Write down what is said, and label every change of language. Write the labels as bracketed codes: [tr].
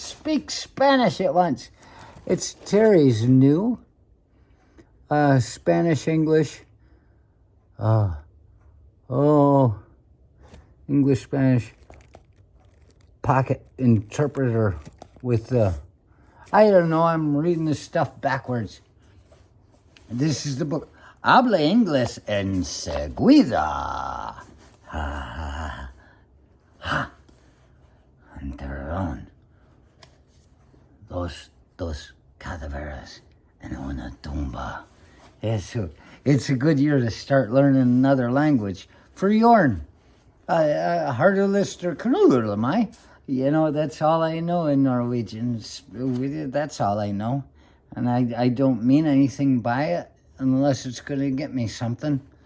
[en] Speak Spanish at once. It's Terry's new Spanish, English, English, Spanish pocket interpreter with I don't know, I'm reading this stuff backwards. This is the book. [es] Habla Inglés enseguida. Enterraron dos cadáveres en una tumba. [en] It's a good year to start learning another language. For Jorn, Harderlister Knullerlamai. You know, that's all I know in Norwegian. That's all I know. And I don't mean anything by it unless it's going to get me something.